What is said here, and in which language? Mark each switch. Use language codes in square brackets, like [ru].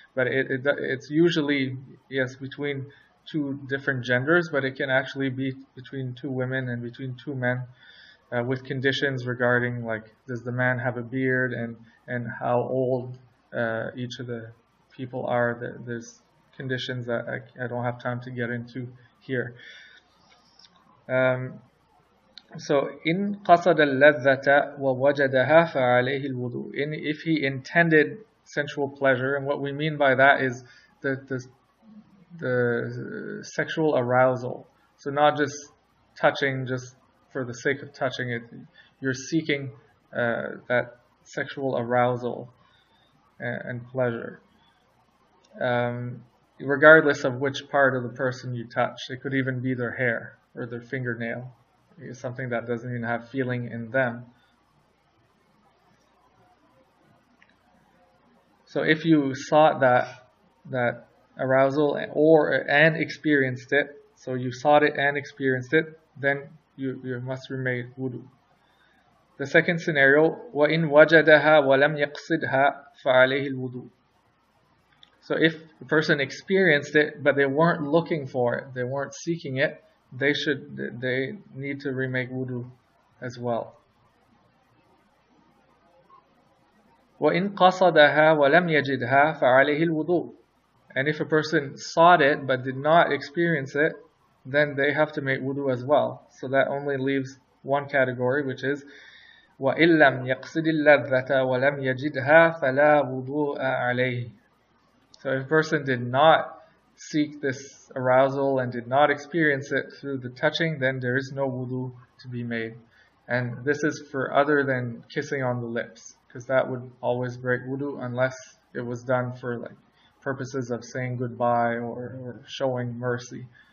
[en] But it's usually, yes, between 2 different genders, but it can actually be between 2 women and between 2 men. With conditions regarding, like, does the man have a beard and how old each of the people are. There's conditions that I don't have time to get into here. So in [ar] قصد اللذة ووجدها فعليه الوضوء. [en] If he intended sensual pleasure, and what we mean by that is the sexual arousal. So not just touching just for the sake of touching it. You're seeking that sexual arousal and pleasure. Regardless of which part of the person you touch. It could even be their hair or their fingernail. It's something that doesn't even have feeling in them. So if you sought that arousal and experienced it, so you sought it and experienced it, then you must remake wudu. The second scenario, [ar] وَإِن وَجَدَهَا وَلَمْ يَقْصِدْهَا فَعَلَيْهِ الْوُضُوء. [en] So if the person experienced it, but they weren't looking for it, they weren't seeking it, they need to remake wudu as well. [ar] وَإِن قَصَدَهَا وَلَمْ يَجِدْهَا فَعَلَيْهِ الْوُضُوء. [en] And if a person sought it but did not experience it, then they have to make wudu as well. So that only leaves one category, which is [ar] وَإِن لَمْ يَقْصِدِ اللَّذَّةَ وَلَمْ يَجِدْهَا فَلَا وُضُوءَ عَلَيْهِ. [en] So if a person did not seek this arousal and did not experience it through the touching, then there is no wudu to be made. And this is for other than kissing on the lips, because that would always break wudu unless it was done for like purposes of saying goodbye or showing mercy.